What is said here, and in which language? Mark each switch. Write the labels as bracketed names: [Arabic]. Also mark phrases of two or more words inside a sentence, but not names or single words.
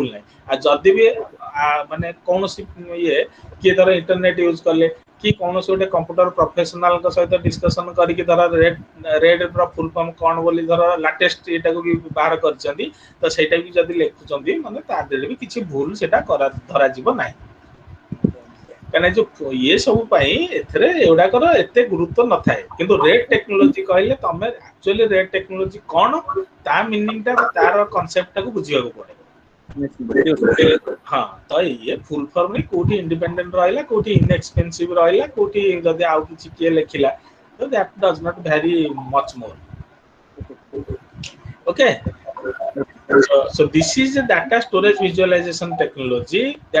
[Odia] ନାହିଁ ଆଉ ଯଦି ବି ମାନେ କୌଣସି ଇଏ କିଏ ଧର [English] internet use [Odia] କଲେ କି କୌଣସି ଗୋଟେ [English] computer professional [Odia] ସହିତ ଡିସ୍କସନ କରିକି ଧର ରେଡ୍ ର [English] full form [Odia] କଣ ବୋଲି ଧର ଲାଟେଷ୍ଟ ଏଟାକୁ ବି ବାହାର କରିଛନ୍ତି ତ ସେଇଟା ବି ଯଦି ଲେଖୁଛନ୍ତି ମାନେ ତା ଦେହରେ ବି କିଛି ଭୁଲ ସେଟା ଧରାଯିବ ନାହିଁ କାହିଁକିନା ଯୋଉ ଇଏ ସବୁ ପାଇଁ ଏଥିରେ ଏଗୁଡାକର ଏତେ ଗୁରୁତ୍ୱ ନଥାଏ କିନ୍ତୁ [English] RAID technology [Odia] କହିଲେ ତମେ [English] actually RAID technology [Odia] କଣ ତା ମିନିଂ ଟା ତାର କନସେପ୍ଟ ଟାକୁ ବୁଝିବାକୁ ପଡେ ହଁ ତ ଇଏ [English] full form [Odia] କୋଉଠି ଇଣ୍ଡିପେଣ୍ଡେଣ୍ଟ ରହିଲା କୋଉଠି ଇନଏକ୍ସପେନ୍ସିଭ ରହିଲା କୋଉଠି ଯଦି ଆଉ କିଛି କିଏ ଲେଖିଲା ତ [English] that does not vary much [Odia] ମୋର [English] okay so this is a data storage visualization technology that